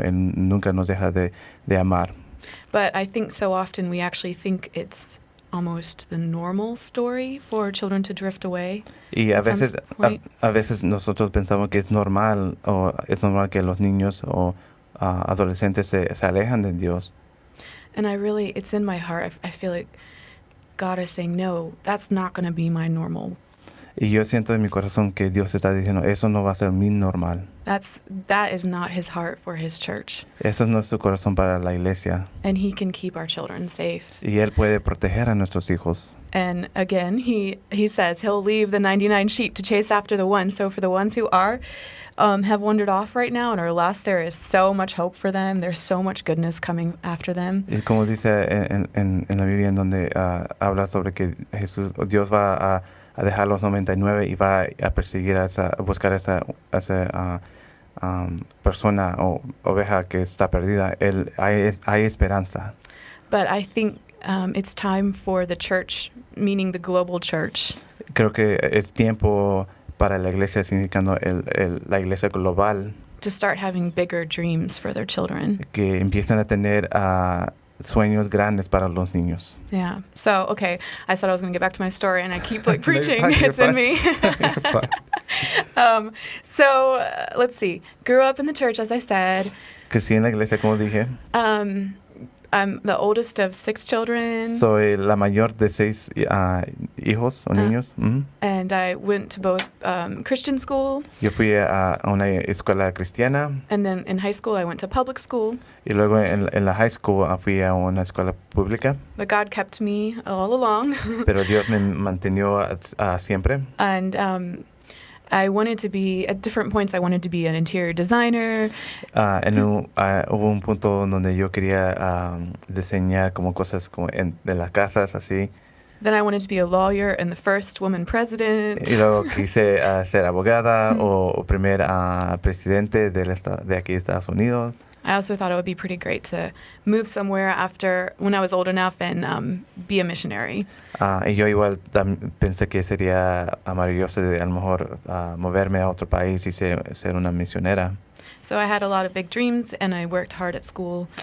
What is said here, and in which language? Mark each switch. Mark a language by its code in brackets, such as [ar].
[es] Él nunca nos deja de amar. [en] But I think so often we actually think it's almost the normal story for children to drift away. [es] Y a veces nosotros pensamos que es normal que los niños o adolescentes se alejan de Dios. [en] And it's in my heart. I feel like God is saying, no, that's not going to be my normal. [es] Y yo siento en mi corazón que Dios está diciendo, eso no va a ser mi normal. [en] That is not His heart for His church. [es] Eso no es su corazón para la iglesia. [en] And He can keep our children safe. [es] Y Él puede proteger a nuestros hijos. [en] And again, He says He'll leave the 99 sheep to chase after the one. So for the ones who have wandered off right now and are lost, there is so much hope for them. There's so much goodness coming after them. [es] Y como dice en la Biblia, en donde habla sobre que Dios va a dejar los 99 y va a perseguir a buscar a esa persona o oveja que está perdida. Hay esperanza. [en] But I think it's time for the church, meaning the global church. [es] Creo que es tiempo para la iglesia, significando la iglesia global, [en] to start having bigger dreams for their children. [es] que empiezan a tener sueños grandes para los niños. [en] Yeah. So, okay, I said I was going to get back to my story, and I keep like No, you're preaching. fine, you're It's in fine. me. You're fine. Let's see. Grew up in the church, as I said. [es] Crecí en la iglesia, como dije. [en] I'm the oldest of 6 children. [es] Soy la mayor de 6 hijos o niños. [en] And I went to both Christian school, [es] Yo fui a una escuela cristiana [en] and then in high school I went to public school. [es] y luego en la high school fui a una escuela pública, [en] But God kept me all along. [es] pero Dios me mantenió siempre. [en] And I wanted to be, at different points, I wanted to be an interior designer. [es] Hubo un punto donde yo quería diseñar como cosas como de las casas, así. [en] Then I wanted to be a lawyer and the first woman president. [es] Y luego quise ser abogada o primer presidente de aquí de Estados Unidos. [en] I also thought it would be pretty great to move somewhere after, when I was old enough, and be a missionary. [es] Y yo igual pensé que sería maravilloso de a lo mejor moverme a otro país y ser una misionera. [en] So I had a lot of big dreams, and I worked hard at school.